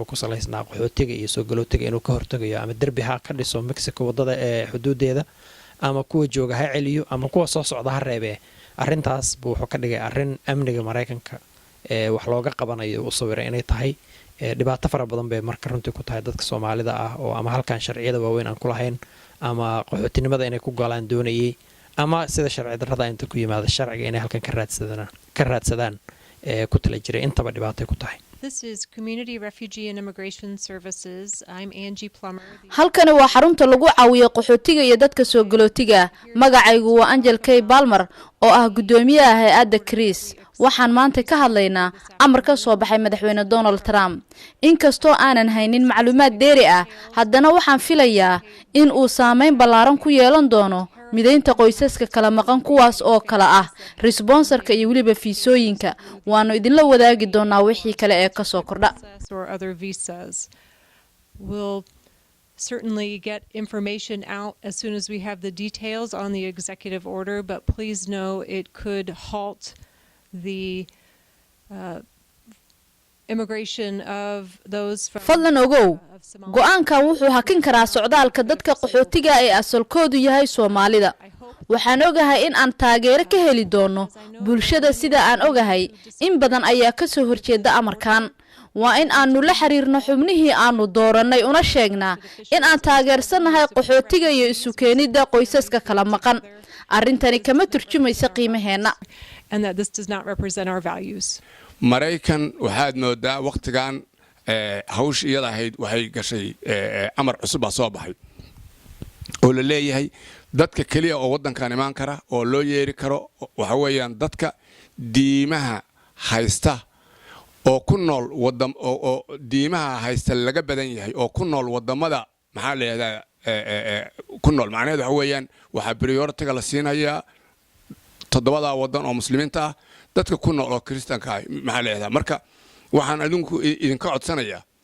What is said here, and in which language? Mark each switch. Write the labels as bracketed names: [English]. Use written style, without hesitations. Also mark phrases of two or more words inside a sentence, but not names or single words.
[Somali] ku salaysnaa qaxootiga iyo soo galootiga inuu ka hortagayo ama derbi ha ka dhiso Mexico wadada ee xuduudeeda ama kuwa jooga ha celiyo ama kuwa soo socda ha reebee arrintaas buu wuxuu ka dhigay arrin amniga Mareykanka wax looga qabanayo u sawiray inay tahay dhibaato fara badan bay marka runtii ku tahay dadka Soomaalida ah oo ama halkan sharciyada waaweyn aan ku lahayn ama qaxootinimada inay ku galaan doonayay ama sida sharci darrada inta ku yimaada sharciga inay halkan ka raadsadaan ku tala jiray intaba dhibaatay ku tahay. [English] This is Community Refugee and Immigration Services. I'm Angie Plummer. [Somali] halkani waa xarunta lagu caawiyo qaxootiga iyo dadka soo galootiga magacaygu waa Angel K Balmer oo ah gudoomiyaha hay'adda Chris waxaan maanta ka hadlaynaa amar ka soo baxay madaxweyne Donald Trump inkastoo aanan haynin macluumaad dheeri ah haddana waxaan filayaa in uu saameyn ballaaran ku yeelan doono mideynta qoysaska kala maqan kuwaas oo kala ah responsorka iyo waliba fiisooyinka waanu idinla wadaagi doonaa wixii kale ee ka soo kordha. [English] We'll certainly get information out as soon as we have the details on the executive order, but please know it could halt the immigration of those from [Somali] fadlan ogow go'aanka wuxuu hakin karaa socdaalka dadka qaxootiga ee asalkoodu yahay Soomaalida waxaan ogahay in aan taageero ka heli doono bulshada sida aan ogahay in badan ayaa ka soo horjeeda amarkan waa in aanu la xiriirno xubnihii aanu dooranay una sheegnaa in aan taageersanahay qaxootiga iyo isu keenida qoysaska kala maqan arrintani kama turjumaysa qiimaheena [English] and that this does not represent our values. [Somali] Maraykan waxaad moodaa waqtigan hawsh iyada ahayd waxay gashay amar cusub soo baxay oo la leeyahay dadka kaliya oo wadankan imaan kara oo loo yeeri karo waxa weeyaan dadka diimaha haysta oo ku nool wadam oo diimaha haysta laga badan yahay oo ku nool wadamada maxaa la yiraahdaa ku nool macnaheedu waxa weeyaan waxa priority la siinayaa toddobada wadan oo muslimiinta ah dadka ku nool oo kristaanka ah maxaa la yiraahdaa marka waxaan idinka codsanayaa